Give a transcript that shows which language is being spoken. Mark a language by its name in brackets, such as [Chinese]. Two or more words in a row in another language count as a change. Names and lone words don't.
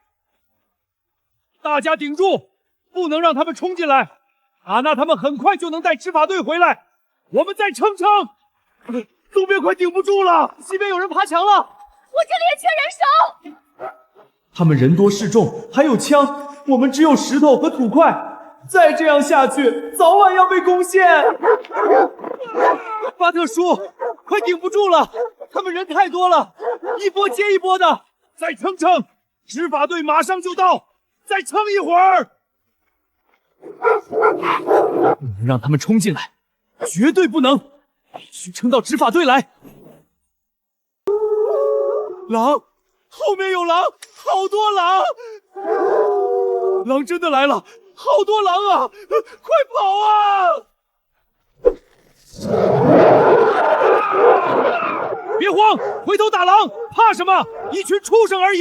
[Chinese] 大家頂住，不能讓他們衝進來。塔納他們很快就能帶執法隊回來，我們再撐撐。東邊快頂不住了，西邊有人爬牆了，我這裡也缺人手。他們人多勢眾，還有槍，我們只有石頭和土塊，再这样下去，早晚要被攻陷。巴特叔，快顶不住了，他们人太多了，一波接一波的。再撑撑，执法队马上就到，再撐一會兒。不能讓他們衝進來，絕對不能，必須撐到執法隊來。狼，後面有狼，好多狼！狼真的來了，好多狼啊！快跑啊！別慌，回頭打狼，怕什麼？一群畜生而已。